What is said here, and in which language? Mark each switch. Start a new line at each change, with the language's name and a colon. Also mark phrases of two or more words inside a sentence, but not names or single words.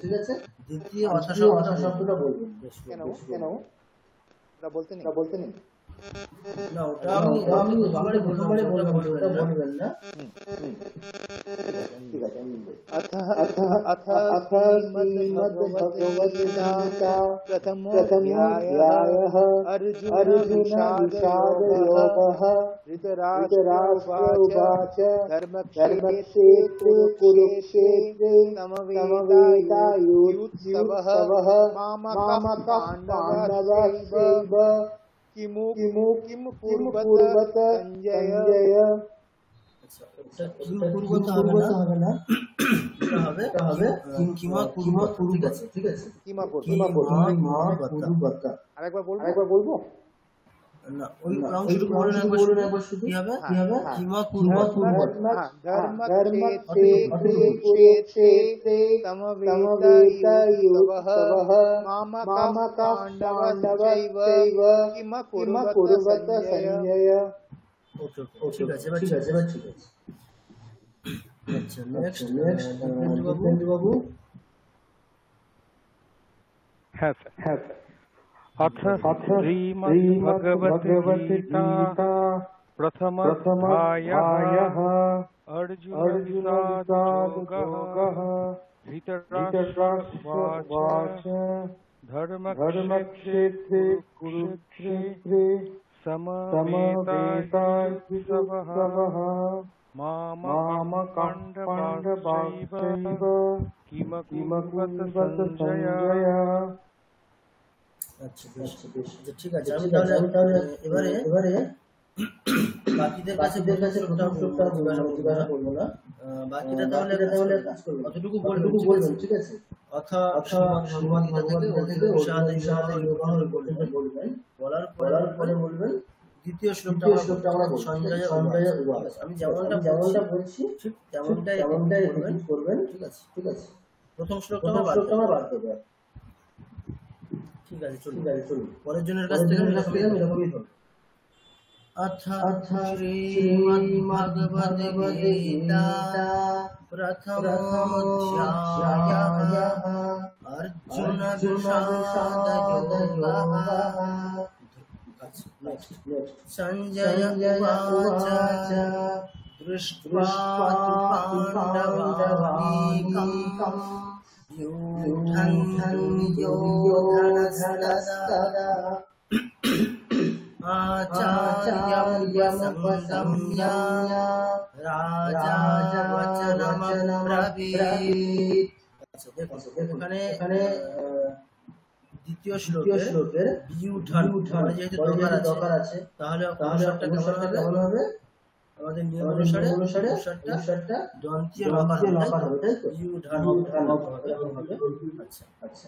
Bangla: দ্বিতীয় অর্থ শব্দটা বলবেন। কেন বলতে নেই? না ওটা আমি প্রথমবারে বললাম, ওটা বলবেন না। ঠিক আছে আমি বলবো।
Sanskrit: अथ श्रीमद्भगवद्गीता प्रथमोऽध्यायः अर्जुनविषादयोगः। धृतराष्ट्र उवाच धर्मक्षेत्रे कुरुक्षेत्रे समवेतायुत्सवः मामकः पाण्डवश्चैव किमु कुर्वत संजय।
Bangla: হবে না, এটা হবে
Sanskrit: কিমা কুরুবত।
Bangla: ঠিক আছে,
Sanskrit: কিমা কুরুবত।
Bangla: আরেকবার বলবো না ওই অংশটুকু বলুন একবার শুধু। কি হবে
Sanskrit: কিমা কুরুবত। धर्मक्षेत्रे समवेतायुत्सवः मामकः पाण्डवश्चैव किम कुर्वत संजय।
Bangla: ওকে ঠিক আছে, এবার ঠিক আছে। আচ্ছা নেক্সট বাবু। হ্যাঁ স্যার।
Sanskrit: अथ श्रीमद्भगवद्गीता प्रथमोऽध्यायः अर्जुनविषादयोगः। धृतराष्ट्र धर्मक्षेत्रे कुरुक्षेत्रे समवेतायुत्सवः मामकः पाण्डवश्चैव किम कुर्वत संजय।
Bangla: আচ্ছা বেশ ঠিক আছে। আমি তাহলে এবারে বাকিদের কাছে জিজ্ঞাসা করবো না। বাকিটা তাহলে কাজ করবো, অতটুকু বলবেন। ঠিক আছে, বলার পরে বলবেন দ্বিতীয় শ্লোকটা আমরা
Sanskrit: সঞ্জয় উবাচ।
Bangla: আমি যেমনটা বলছি ঠিক তেমনটাই করবেন। ঠিক আছে, প্রথম শ্লোকটা আমার বাদ দেবে। ঠিক আছে চলুন পরের জনের কাছ থেকে এরকমই হবে।
Sanskrit: अथ श्रीमद्भगवद्गीता प्रथमोऽध्यायः अर्जुनविषादयोगः। संजय उवाच दृष्ट्वा पाण्डवानीकम् योधनस्तदा आचार्यमुपसंगम्य राजा वचनमब्रवीत्।
Bangla: এখানে দ্বিতীয় শ্লোকের বিউঢন যেহেতু দরকার আছে, তাহলে কেমন হবে? আমাদের নিয়ম অনুসারে দন্তীয় লকার হবে, তাই তো? আচ্ছা।